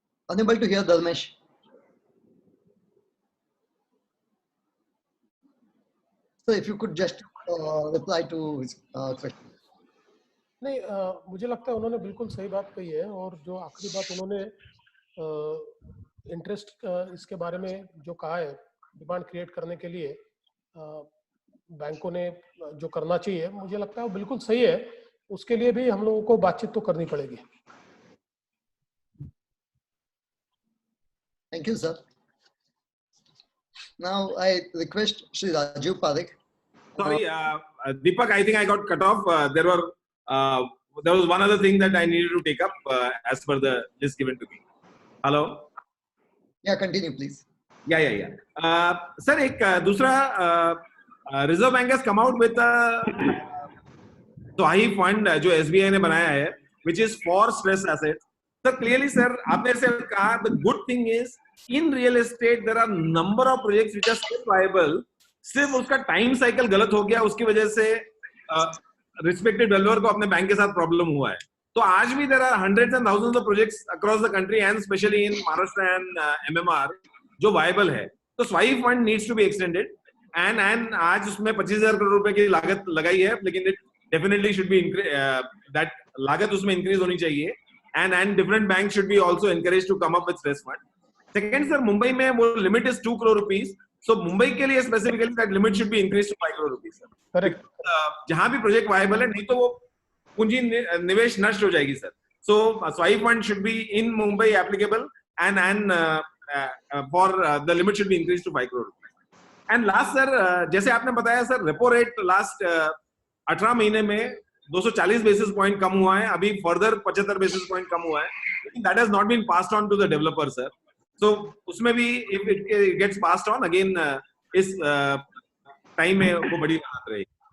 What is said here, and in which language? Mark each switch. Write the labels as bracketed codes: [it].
[en] Unable to hear Dharmesh. So if you could just reply to his question. [hi] नहीं, मुझे लगता है उन्होंने बिल्कुल सही बात कही है. और जो आखिरी बात उन्होंने इंटरेस्ट इसके बारे में जो कहा है, डिमांड क्रिएट करने के लिए बैंकों ने जो करना चाहिए, मुझे लगता है वो बिल्कुल सही है. उसके लिए भी हम लोगों को बातचीत तो करनी पड़ेगी. [en] Thank you, sir. Now I request Shri Rajiv Parekh. Sorry, Deepak, I think I got cut off. There was one other thing that I needed to take up as per the list given to me. Hello? Yeah, continue, please. Yeah. Sir, [hi] एक दूसरा [en] Reserve Bank has come out with SWAHI fund [hi] जो SBI ने बनाया है, [en] which is for stress assets. So clearly, sir, [hi] आपने ऐसे कहा, [en] the good thing is in real estate there are number of projects which are still viable. [hi] सिर्फ उसका time cycle गलत हो गया, उसकी वजह से रिस्पेक्टेड डेवलपर को अपने बैंक के साथ प्रॉब्लम हुआ है. तो आज भी [en] there are hundreds and thousands of projects across the country and especially in Maharashtra and MMR [hi] जो viable है. तो [en] SWAHI fund needs to be extended and [hi] आज उसमें 25,000 करोड़ रुपए की लागत लगाई है, लेकिन [en] definitely should be that [hi] लागत उसमें [en] increase [hi] होनी चाहिए, [en] and different banks should be also encouraged to come up with stress fund. Second, sir, [hi] Mumbai में वो [en] limit is 2 crore rupees. So [hi] Mumbai के लिए [en] specifically that limit should be increased to 5 crore rupees. Sir. Correct. [hi] जहाँ भी project viable है, नहीं तो वो पूंजी निवेश नष्ट हो जाएगी sir. [en] So SWAI fund should be in Mumbai applicable, and for the limit should be increased to 5 crore rupees. And last sir, [hi] जैसे आपने बताया sir, [en] repo rate last [hi] 18 महीने में 240 basis point कम हुआ है, अभी further 75 basis point कम हुआ है. [en] That has not been passed on to the developer sir. [hi] So उसमें भी [en] if it gets passed on again, [hi] इस time में वो बड़ी राहत रहेगी.